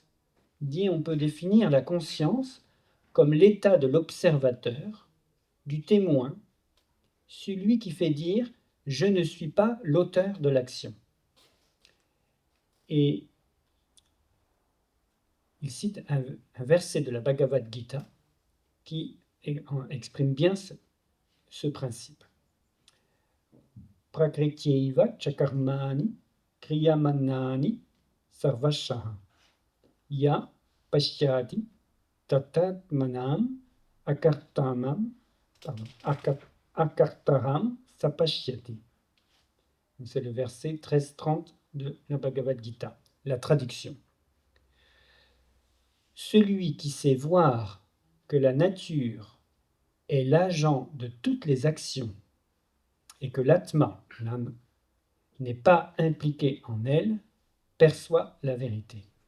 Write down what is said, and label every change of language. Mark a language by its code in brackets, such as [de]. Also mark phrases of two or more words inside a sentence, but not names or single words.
[fr] On peut définir la conscience comme l'état de l'observateur, du témoin, celui qui fait dire « je ne suis pas l'auteur de l'action ». Et il cite un verset de la Bhagavad Gita qui exprime bien ce principe. [sa] प्रकृत्यैव चकर्माणि क्रियमाणानि सर्वशः यः पश्यति तथात्मानम् अकर्तारं सपश्यति. [fr] C'est le verset 13-30 de la Bhagavad Gita. La traduction. Celui qui sait voir que la nature est l'agent de toutes les actions et que l'atma, l'âme, n'est pas impliqué en elle, perçoit la vérité.